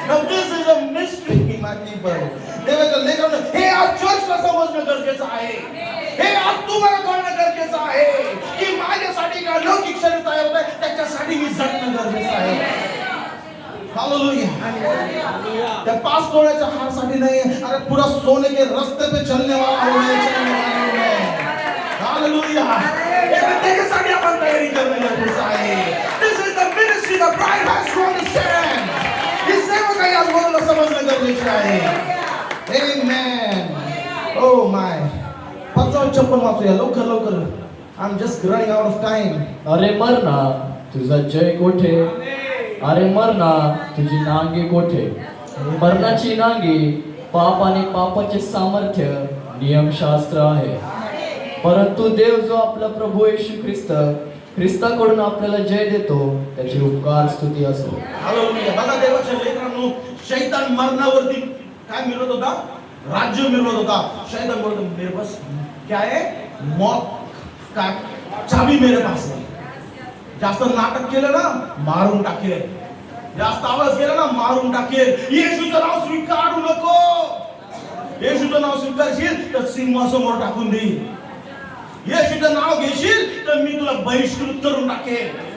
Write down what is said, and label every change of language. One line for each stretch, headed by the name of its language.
English: Now this is a mystery, my people.
Marathi: देवाच्या लेकरांनो, हे आज चर्चला समजणं गरजेचं आहे. हे आज तुम्हाला कळणं गरजेचं आहे की माझ्यासाठी एक अलौकिक शरीर तयार होत आहे, त्याच्यासाठी मी जगणं गरजेचं आहे. हालेलुया. त्या 5 तोळ्याच्या हारसाठी नाही, अरे
Hindi: पूरा सोने के रास्ते पे चलने वाला है.
Marathi: हालेलुया. त्याच्यासाठी आपण तयारी करणं गरजेचं आहे.
English: This is the ministry the bride has to understand.
Marathi: ही सेवा काही आज बोलणं समजणं गरजेचं आहे. Amen.
English: Oh my.
Marathi: 55 वाचूया लवकर लवकर.
English: I'm just running out of time.
Marathi: अरे मरणा तुझा जय कोठे, अरे मरणा तुझी नांगी कोठे. मरणाची नांगी पाप आणि पापाचे सामर्थ्य नियमशास्त्र आहे. परंतु देव जो आपला प्रभू येशू ख्रिस्ताकडून आपल्याला जय देतो त्याची उपकार स्तुती असो. हालेलुया. बघा देवाच्या लेकरांनो, शैतान मरणावरती काय मिळवत होता? राज्य मिळवत होता. शैतान बोलतो
Hindi: मेरे पास क्या है? मौत का चाबी मेरे पास है.
Marathi: जास्त नाटक केलं ना मारून टाकेल, जास्त आवाज केला ना मारून टाकेल. येशूचं नाव स्वीकारू नको. येशूचं नाव स्वीकारशील तर सिंहासमोर टाकून देईल. येशूचं नाव घेशील तर मी तुला बहिष्कृत करून टाकेल.